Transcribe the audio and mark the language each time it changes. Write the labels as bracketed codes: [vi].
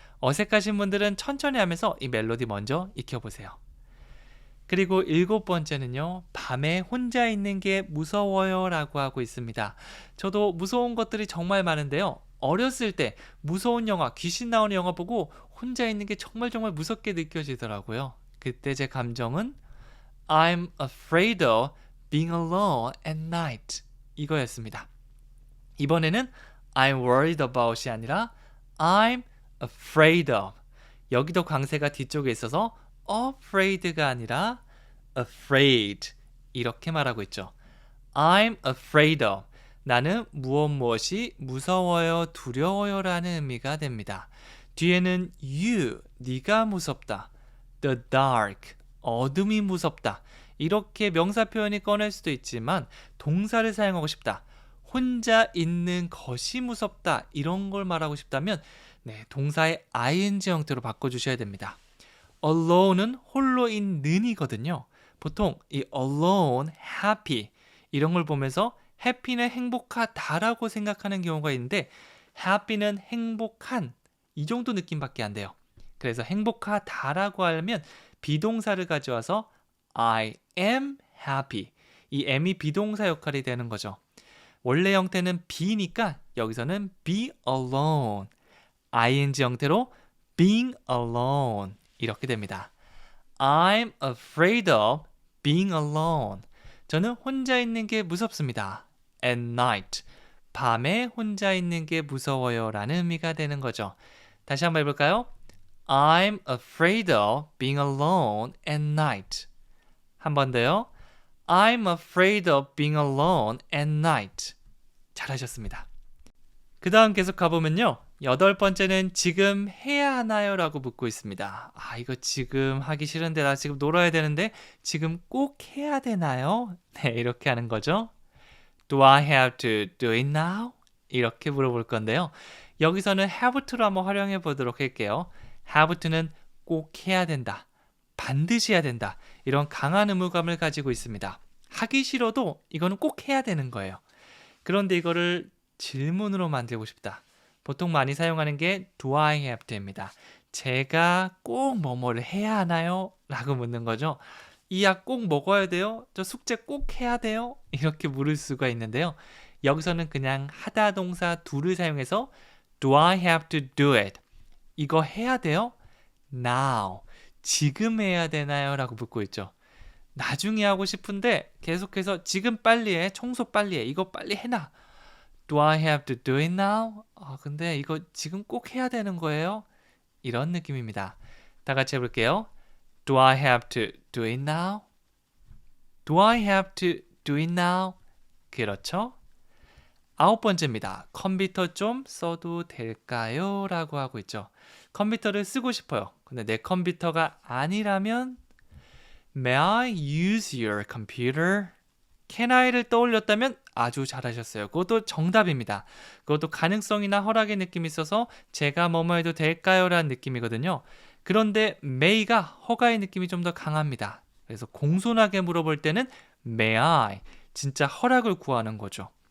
[ko] 어색하신 분들은 천천히 하면서 이 멜로디 먼저 익혀보세요. 그리고 일곱 번째는요. 밤에 혼자 있는 게 무서워요 라고 하고 있습니다. 저도 무서운 것들이 정말 많은데요. 어렸을 때 무서운 영화, 귀신 나오는 영화 보고 혼자 있는 게 정말 무섭게 느껴지더라고요. 그때 제 감정은 [en] I'm afraid of being alone at night [ko] 이거였습니다. 이번에는 [en] I'm worried about이 아니라 I'm afraid of. [ko] 여기도 강세가 뒤쪽에 있어서 afraid가 아니라 afraid 이렇게 말하고 있죠. [en] I'm afraid of. [ko] 나는 무엇이 무서워요, 두려워요 라는 의미가 됩니다. 뒤에는 you, 네가 무섭다. [en] The dark, [ko] 어둠이 무섭다. 이렇게 명사 표현이 꺼낼 수도 있지만 동사를 사용하고 싶다. 혼자 있는 것이 무섭다. 이런 걸 말하고 싶다면 동사의 ing 형태로 바꿔주셔야 됩니다. alone은 홀로 있는이거든요. 보통 이 alone, happy 이런 걸 보면서 happy는 행복하다라고 생각하는 경우가 있는데 happy는 행복한 이 정도 느낌밖에 안 돼요. 그래서 행복하다라고 하면 비동사를 가져와서 I am happy. 이 am이 비동사 역할이 되는 거죠. 원래 형태는 be니까 여기서는 be alone. ing 형태로 being alone. 이렇게 됩니다. [en] I'm afraid of being alone. [ko] 저는 혼자 있는 게 무섭습니다. [en] At night. [ko] 밤에 혼자 있는 게 무서워요 라는 의미가 되는 거죠. 다시 한번 해볼까요? [en] I'm afraid of being alone at night. [ko] 한 번 더요. [en] I'm afraid of being alone at night. [ko] 잘하셨습니다. 그 다음 계속 가보면요. 여덟 번째는 지금 해야 하나요? 라고 묻고 있습니다. 이거 지금 하기 싫은데 나 지금 놀아야 되는데 지금 꼭 해야 되나요? 네, 이렇게 하는 거죠. [en] Do I have to do it now? [ko] 이렇게 물어볼 건데요. 여기서는 have to로 한번 활용해 보도록 할게요. have to는 꼭 해야 된다. 반드시 해야 된다. 이런 강한 의무감을 가지고 있습니다. 하기 싫어도 이거는 꼭 해야 되는 거예요. 그런데 이거를 질문으로 만들고 싶다. 보통 많이 사용하는 게 do I have to입니다. 제가 꼭 뭐뭐를 해야 하나요? 라고 묻는 거죠. 이 약 꼭 먹어야 돼요? 저 숙제 꼭 해야 돼요? 이렇게 물을 수가 있는데요. 여기서는 그냥 하다 동사 do를 사용해서 [en] do I have to do it? [ko] 이거 해야 돼요? now. 지금 해야 되나요? 라고 묻고 있죠. 나중에 하고 싶은데 계속해서 지금 빨리 해. 청소 빨리 해. 이거 빨리 해놔. [en] Do I have to do it now? [ko] 근데 이거 지금 꼭 해야 되는 거예요? 이런 느낌입니다. 다 같이 해볼게요. [en] Do I have to do it now? Do I have to do it now? [ko] 그렇죠? 9번째입니다. 컴퓨터 좀 써도 될까요? 라고 하고 있죠. 컴퓨터를 쓰고 싶어요. 근데 내 컴퓨터가 아니라면 [en] May I use your computer? [ko] Can I를 떠올렸다면 아주 잘하셨어요. 그것도 정답입니다. 그것도 가능성이나 허락의 느낌이 있어서 제가 뭐뭐 해도 될까요? 라는 느낌이거든요. 그런데 may가 허가의 느낌이 좀 더 강합니다. 그래서 공손하게 물어볼 때는 May I? 진짜 허락을 구하는 거죠.